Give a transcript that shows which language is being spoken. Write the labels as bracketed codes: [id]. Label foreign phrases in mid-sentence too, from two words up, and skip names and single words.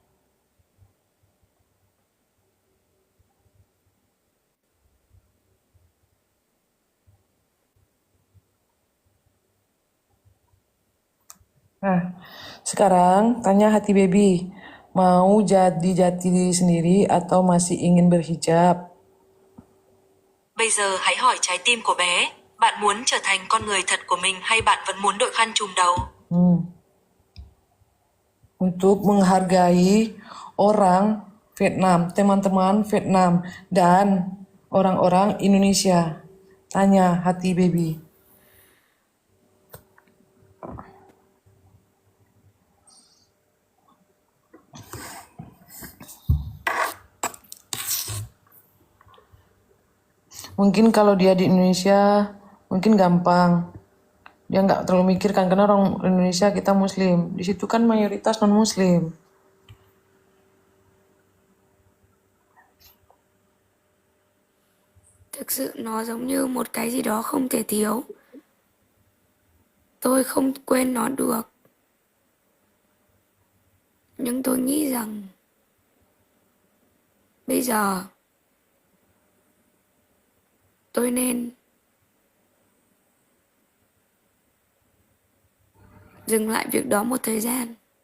[id] Nah, sekarang tanya hati baby, mau jadi jati diri sendiri atau masih ingin berhijab? [vi] Bây giờ hãy hỏi trái tim của bé, bạn muốn trở thành con người thật của mình hay bạn vẫn muốn đội khăn trùm đầu? [id] Untuk menghargai orang Vietnam, teman-teman Vietnam, dan orang-orang Indonesia. Tanya hati baby. Mungkin kalau dia di Indonesia, mungkin gampang. Dia nggak terlalu mikirkan, karena orang Indonesia kita muslim. Di situ kan mayoritas non-muslim. [vi] Thực sự nó giống như một cái gì đó không thể thiếu. Tôi không quên nó được. Nhưng tôi nghĩ rằng bây giờ tôi nên dừng lại việc đó một thời gian.